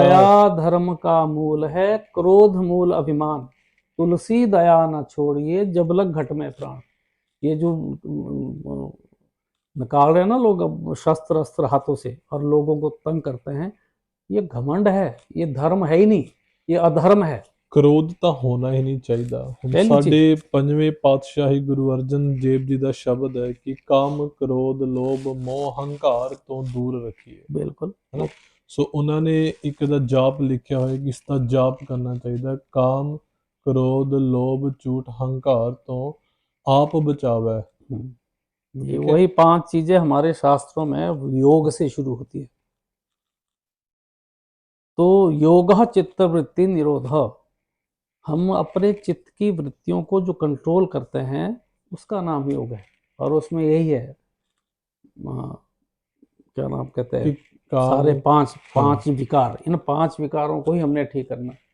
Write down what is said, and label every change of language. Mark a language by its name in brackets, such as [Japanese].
[Hindi] दया धर्म का मूल है, क्रोध मूल अभिमान, तुलसी दया न छोड़िए जब लग घट में प्राण। ये जो निकाल रहे हैं ना लोग अब शस्त्र अस्त्र हाथों से और लोगों को तंग करते हैं, ये घमंड है, ये धर्म है ही नहीं, ये अधर्म है। [Punjabi] क्रोध ਤਾਂ ਹੋਣਾ ਹੀ ਨਹੀਂ ਚਾਹੀਦਾ। ਹੁਣ [Hindi] पहली चीज, [Punjabi] ਸਾਡੇ ਪੰਜਵੇਂ ਪਾਤਸ਼ਾਹੀ ਗੁਰੂ ਅਰਜਨ ਦੇਵ ਜੀ ਦਾ ਸ਼ਬਦ ਹੈ ਕਿ ਕਾਮ ਕ੍ਰੋਧ ਲੋਭ ਮੋਹ ਹੰਕਾਰ ਤੋਂ ਦੂਰ ਰੱਖੀਏ, [Hindi] बिल्कुल। [Punjabi] ਹੈ ਨਾ। ਸੋ ਉਹਨਾਂ ਨੇ ਇੱਕ ਦਾ ਜਾਪ ਲਿਖਿਆ ਹੋਇਆ ਕਿ ਇਸ ਦਾ ਜਾਪ ਕਰਨਾ ਚਾਹੀਦਾ, ਕਾਮ ਕ੍ਰੋਧ ਲੋਭ ਝੂਠ ਹੰਕਾਰ ਤੋਂ [Hindi] आप बचावे। ये ठीक है। वही 5 चीजें हमारे शास्त्रों में योग से शुरू होती है। तो योग चित्त वृत्ति निरोध, हम अपने चित्त की वृत्तियों को जो कंट्रोल करते हैं उसका नाम योग है। और उसमें यही है, क्या नाम कहते हैं, सारे पांच विकार, इन 5 विकारों को ही हमने ठीक करना।